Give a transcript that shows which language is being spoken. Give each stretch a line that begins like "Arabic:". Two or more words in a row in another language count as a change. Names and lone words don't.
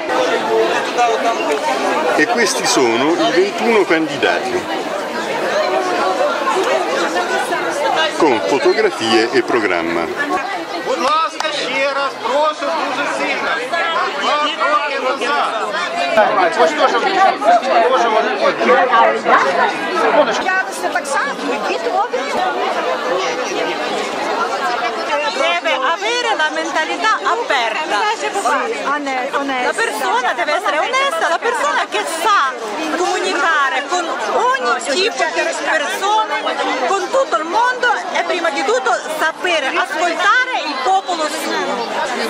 Italian: E questi sono i 21 candidati, con fotografie e programma.
Ukrainian: Будь ласка, ще раз прошу дуже сильно.
Italian: Deve avere la mentalità aperta. La persona deve essere onesta, la persona che sa comunicare con ogni tipo di persone, con tutto il mondo e prima di tutto sapere ascoltare il popolo suo.